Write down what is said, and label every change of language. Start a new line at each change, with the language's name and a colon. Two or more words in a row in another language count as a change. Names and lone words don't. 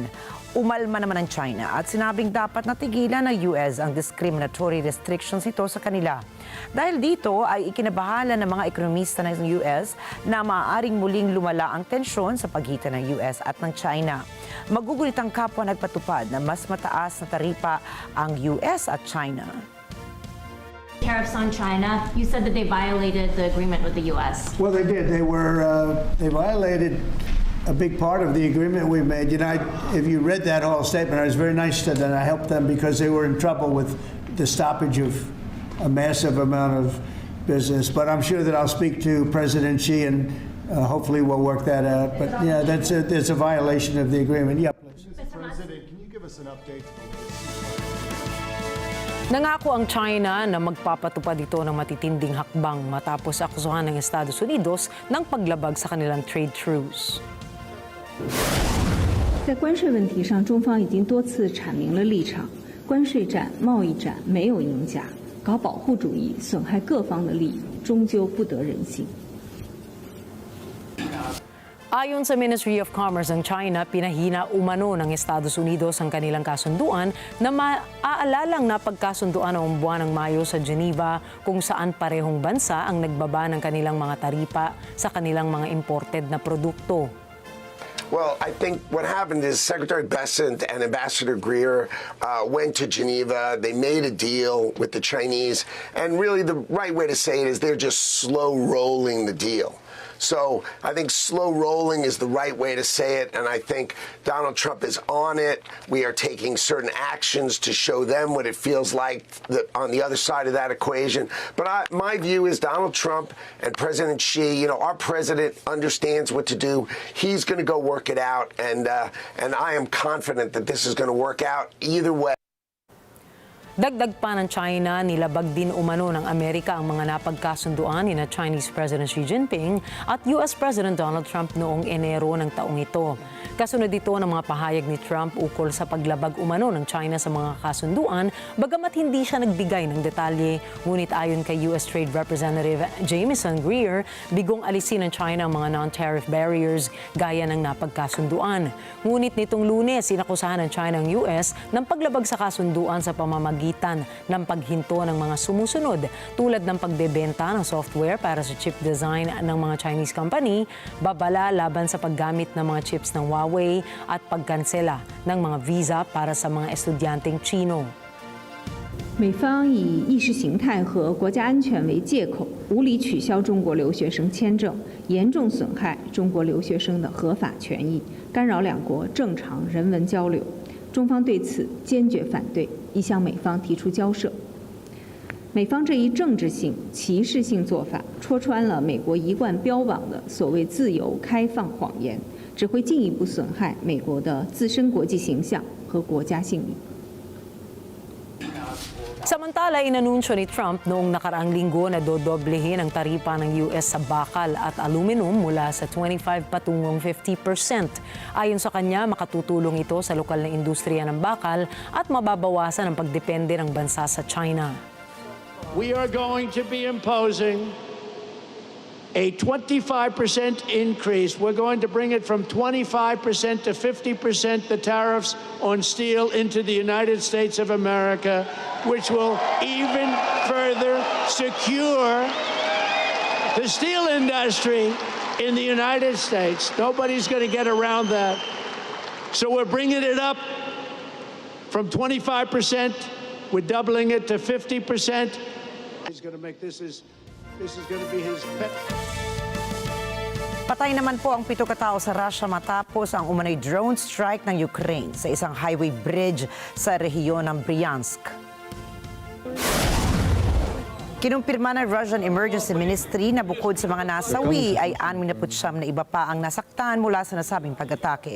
Filipino: Umalma naman ang China at sinabing dapat natigilan ng US ang
English: discriminatory restrictions
Filipino: ito sa kanila. Dahil dito ay ikinabahala ng mga ekonomista ng US na maaaring muling lumala ang tensyon sa pagitan ng US at ng China. Magugulit ang kapwa nagpatupad na mas mataas na taripa ang US at China.
English: Tariffs on China, you said that they violated the agreement with the US. Well, they did. They violated a big part of the agreement we made. If you read that whole statement, I was very nice to them. I helped them because they were in trouble with the stoppage of a massive amount of business. But I'm sure that I'll speak to President Xi and hopefully we'll work that out. But yeah, there's a violation of the agreement. Yeah, please. Mr. President, can you give us an update?
Filipino: Nangako ang China na magpapatupad ito ng matitinding hakbang matapos akusahan ng Estados Unidos ng paglabag sa kanilang trade truce.
Chinese: 在关税问题上，中方已经多次阐明了立场：关税战、贸易战没有赢家，搞保护主义损害各方的利益，终究不得人心。
Filipino: Ayon sa Ministry of Commerce ng China, pinahina umano ng Estados Unidos ang kanilang kasunduan na maaalalang napagkasunduan noong buwan ng Mayo sa Geneva kung saan parehong bansa ang nagbaba ng kanilang mga taripa sa kanilang mga imported na produkto.
English: Well, I think what happened is Secretary Bessent and Ambassador Greer went to Geneva. They made a deal with the Chinese. And really the right way to say it is they're just slow rolling the deal. So I think slow rolling is the right way to say it, and I think Donald Trump is on it. We are taking certain actions to show them what it feels like on the other side of that equation. But my view is Donald Trump and President Xi, our president understands what to do. He's going to go work it out, and I am confident that this is going to work out either way.
Filipino: Dagdag pa ng China, nilabag din umano ng Amerika ang mga napagkasunduan ni Chinese President Xi Jinping at US President Donald Trump noong Enero ng taong ito. Kasunod ito ng mga pahayag ni Trump ukol sa paglabag umano ng China sa mga kasunduan, bagamat hindi siya nagbigay ng detalye. Ngunit ayon kay US Trade Representative Jamieson Greer, bigong alisin ng China ang mga
English: non-tariff barriers
Filipino: gaya ng napagkasunduan. Ngunit nitong Lunes, inakusahan ng China ang US ng paglabag sa kasunduan sa pamamagitan ng paghinto ng mga sumusunod tulad ng pagbebenta ng software para sa
English: chip design
Filipino: ng mga
English: Chinese company,
Filipino: babala laban sa paggamit ng mga chips ng Huawei at pagkansela ng mga visa para sa mga estudyanteng Chino.
Chinese: 美方以意识形态和国家安全为借口，无理取消中国留学生签证，严重损害中国留学生的合法权益，干扰两国正常人文交流。中方对此坚决反对，已向美方提出交涉。美方这一政治性、歧视性做法，戳穿了美国一贯标榜的所谓自由开放谎言，只会进一步损害美国的自身国际形象和国家信誉。
Filipino: Samantala, inanunsyo ni Trump noong nakaraang linggo na dodoblehin ang taripa ng US sa bakal at aluminum mula sa 25 patungong 50%. Ayon sa kanya, makatutulong ito sa lokal na industriya ng bakal at mababawasan ang pagdepende ng bansa sa China.
English: We are going to be imposing a 25% increase. We're going to bring it from 25% to 50% the tariffs on steel into the United States of America, which will even further secure the steel industry in the United States. Nobody's going to get around that. So we're bringing it up from 25%. We're doubling it to 50%. He's going to make this is going to be his pet.
Filipino: Patay naman po ang 7 katao sa Russia matapos ang umano'y drone strike ng Ukraine sa isang highway bridge sa rehiyon ng Bryansk. Kinumpirma ng Russian Emergency Ministry na bukod sa mga nasawi ay 69 na iba pa ang nasaktan mula sa nasabing pag-atake.